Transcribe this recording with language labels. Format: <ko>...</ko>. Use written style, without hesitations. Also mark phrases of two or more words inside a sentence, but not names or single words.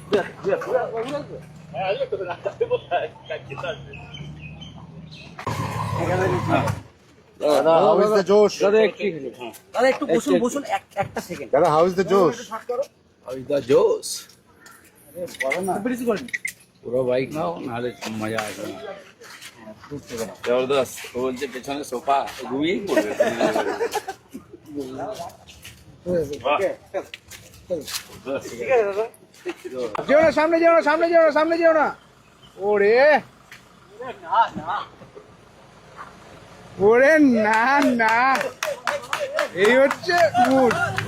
<en>How is the Josh?</en> <bn>দাদা একটু বসুন একটা সেকেন্ড</bn> <en>Dada, how is the Josh?</en> <hi>इधर जोश</hi> <bn>বেশি করেন পুরো বাইক নাও নাহলে মজা আসবে না জবরদস্ত ও বলছে পেছনে সোফা ঘুমিয়েই পড়বে যেও না সামনে যেও না ওরে না এই হচ্ছে মুড</bn>